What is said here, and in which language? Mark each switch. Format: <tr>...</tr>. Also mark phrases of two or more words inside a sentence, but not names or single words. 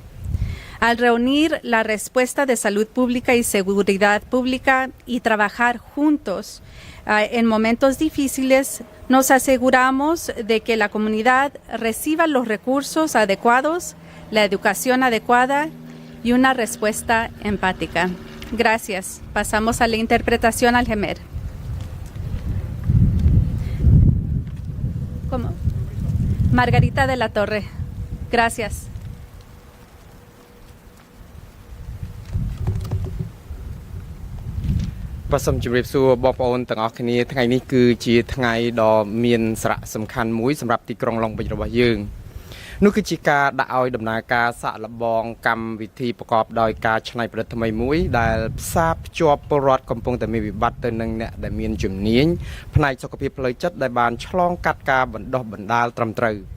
<es>Al reunir la respuesta de salud pública y seguridad pública y trabajar juntos en momentos difíciles, nos aseguramos de que la comunidad reciba los recursos adecuados, la educación adecuada y una respuesta empática. Gracias. Pasamos a la interpretación al Khmer. ¿Cómo? Margarita de la Torre. Gracias.</es> <km>បាទសូមជម្រាបសួរបងប្អូនទាំងអស់គ្នាថ្ងៃនេះគឺជាថ្ងៃដ៏មានសារៈសំខាន់មួយសម្រាប់ទីក្រុងឡុងបិចរបស់យើងនោះគឺជាការដាក់ឲ្យដំណើរការសាកល្បងកម្មវិធីប្រកបដោយការច្នៃប្រឌិតថ្មីមួយដែលផ្សារភ្ជាប់ពលរដ្ឋកំពុងតែមានវិបត្តិទៅនឹងអ្នកដែលមានជំនាញផ្នែកសុខភាពផ្លូវចិត្តដែលបានឆ្លងកាត់ការបណ្ដុះបណ្ដាលត្រឹមត្រូវ</km>